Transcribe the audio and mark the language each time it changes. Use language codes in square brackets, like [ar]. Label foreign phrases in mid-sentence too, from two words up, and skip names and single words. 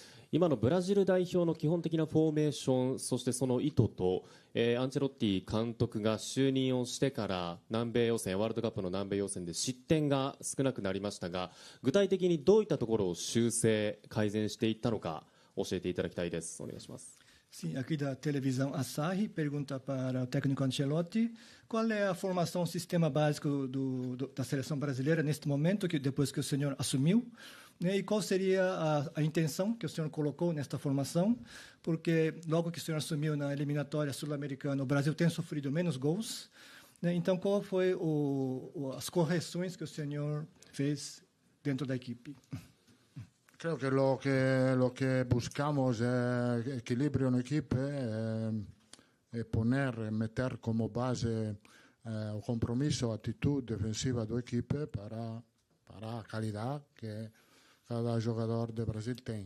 [ja] 今のブラジル代表の基本的なフォーメーション、そしてその意図と、アンチェロッティ監督が就任をしてから南米予選、ワールドカップの南米予選で失点が少なくなりましたが、具体的にどういったところを修正、改善していったのか教えていただきたいです。お願いします。 [pt] Sim, aqui da televisão Asahi, pergunta para o técnico Ancelotti qual é a formação, o sistema básico da seleção brasileira neste momento, depois que o senhor assumiu, né, e qual seria a intenção que o senhor colocou nesta formação, porque logo que o senhor assumiu na eliminatória sul-americana, o Brasil tem sofrido menos gols, né, então qual foi as correções que o senhor fez dentro da equipe? [es] Creo que lo que buscamos es equilibrio en equipo, meter como base un compromiso, actitud defensiva del equipo para la calidad que cada jugador de Brasil tiene.